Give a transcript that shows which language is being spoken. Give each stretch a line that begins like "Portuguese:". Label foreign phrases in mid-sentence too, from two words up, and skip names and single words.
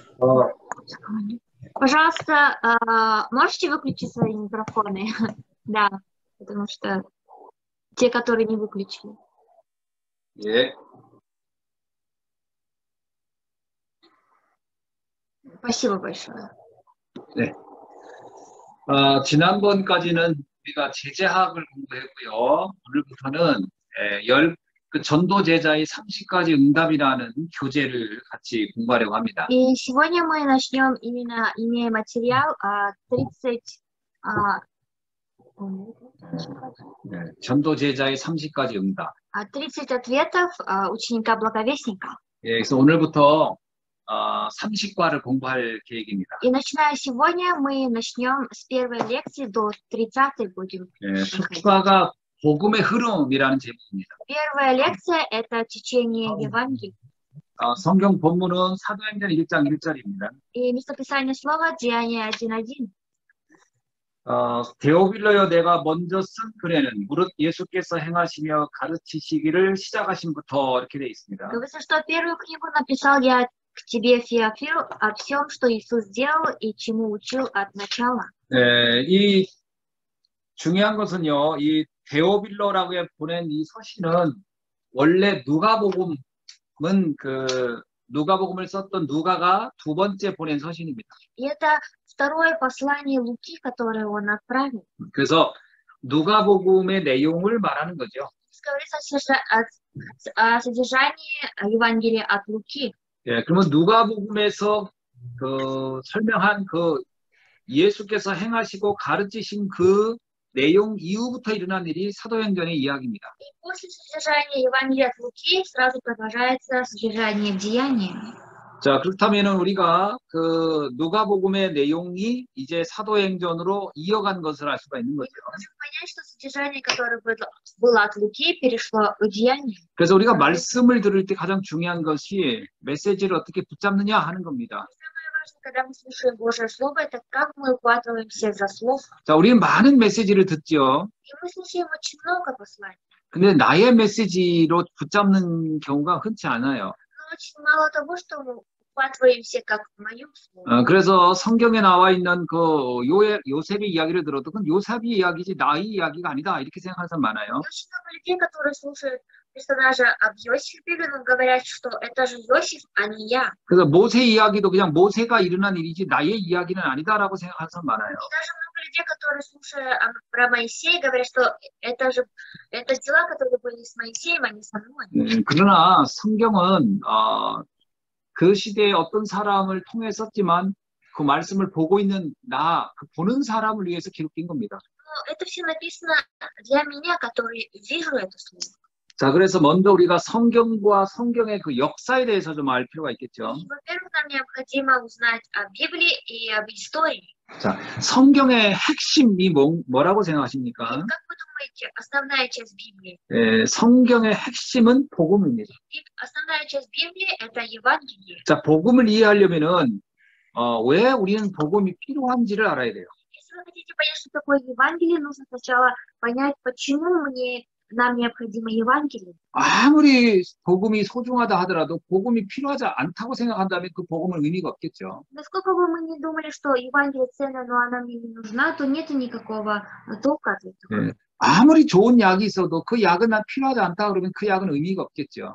Russian: Пожалуйста, можете выключить свои микрофоны? Да, потому что те, которые не выключили.
Korean: 예.
Russian: Спасибо большое.
Korean: 네. 지난번까지는 우리가 제자학을 공부했고요. 오늘부터는 그 전도 제자의 30가지 응답이라는 교재를 같이 공부하려고 합니다.
Russian: И сегодня мы начнем именно, имея материал 30,
Korean: 네, 전도 제자의 30가지 응답.
Russian: 30 ответов ученика-благовестника.
Korean: 예, 그래서 오늘부터 30과를 공부할 계획입니다.
Russian: И начиная сегодня, мы начнем с первой лекции до 30-й будем.
Korean: 예, 첫 과가 복음의 흐름이라는 제목입니다.
Russian: Первая лекция – это течение Евангелия.
Korean: 성경 본문은 사도행전 1장 1절입니다.
Russian: И местописание слова Деяния 1:1.
Korean: 데오빌로여 내가 먼저 쓴 글에는 무릇 예수께서 행하시며 가르치시기를 시작하신부터 이렇게 되어 있습니다.
Russian: Говорится, что первую книгу написал я к тебе, Феофил, о всем, что Иисус сделал и чему учил от начала.
Korean: 네, 이 중요한 것은요, 이 데오빌로라고 보낸 이 서신은 원래 누가복음은 누가복음을 썼던 누가가 두 번째 보낸 서신입니다.
Russian: И это второе послание Луки, которое он отправил.
Korean: 그래서 누가복음의 내용을 말하는 거죠.
Russian: Говорится о содержании Евангелия от Луки.
Korean: 예, 그러면 누가복음에서 설명한 예수께서 행하시고 가르치신 그 내용 이후부터 일어난 일이 사도행전의 이야기입니다.
Russian: И после содержания Евангелия от Луки сразу продолжается содержание Деяния.
Korean: 자, 그렇다면은 우리가 누가복음의 내용이 이제 사도행전으로 이어간 것을 알 수가 있는 거죠.
Russian: Можем понять, что содержание, которое было от Луки, перешло в Деяния.
Korean: 그래서 우리가 말씀을 들을 때 가장 중요한 것이 메시지를 어떻게 붙잡느냐 하는 겁니다.
Russian: Когда мы слушаем Божье Слово, это как мы ухватываемся за Слово.
Korean: 자, 우리는 많은 메시지를 듣죠.
Russian: И мы слушаем очень много посланий.
Korean: 근데 나의 메시지로 붙잡는 경우가 흔치 않아요.
Russian: Но очень мало того, что мы ухватываемся как в моем слове.
Korean: 그래서 성경에 나와 있는 요셉의 이야기를 들어도 그건 요셉의 이야기지 나의 이야기가 아니다 이렇게 생각하는 사람 많아요.
Russian: И очень много людей, которые слушают персонажа об Иосифе, но говорят, что это же Иосиф, а не я.
Korean: 그래서 모세 이야기도 그냥 모세가 일어난 일이지 나의 이야기는 아니다라고 생각하는 사람 많아요.
Russian: И даже много людей, которые слушают про Моисея, говорят, что это дела, которые были с Моисеем, а не со мной.
Korean: 그러나 성경은 그 시대에 어떤 사람을 통해 썼지만 그 말씀을 보고 있는 그 보는 사람을 위해서 기록된 겁니다.
Russian: Но это все написано для меня, который вижу это слово.
Korean: 자, 그래서 먼저 우리가 성경과 성경의 그 역사에 대해서 좀 알 필요가 있겠죠.
Russian: Во-первых, нам необходимо узнать о Библии и об истории.
Korean: 자, 성경의 핵심이 뭐라고 생각하십니까?
Russian: Как вы думаете, основная часть Библии?
Korean: 성경의 핵심은 복음입니다.
Russian: Основная часть Библии – это Евангелие.
Korean: 자, 복음을 이해하려면은 왜 우리는 복음이 필요한지를 알아야 돼요.
Russian: Если вы хотите понять, что такое Евангелие, нужно сначала понять, почему нам необходимо Евангелие.
Korean: 아무리 복음이 소중하다 하더라도 복음이 필요하지 않다고 생각한다면 그 복음은 의미가 없겠죠.
Russian: Насколько бы мы не думали, что Евангелие ценно, но она мне не нужна, то нет никакого толка от этого.
Korean: 아무리 좋은 약이 있어도 그 약은 난 필요하지 않다 그러면 그 약은 의미가 없겠죠.